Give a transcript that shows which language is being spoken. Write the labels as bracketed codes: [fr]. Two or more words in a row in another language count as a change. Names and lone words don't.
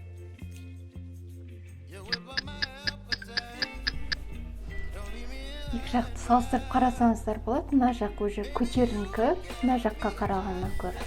[en] You whip up my appetite. Don't leave me here. [kk] Екі жақты салыстырып қарасаңыздар болады. Мына жақ уже көтеріңкі, мына жаққа қарағаннан көрі.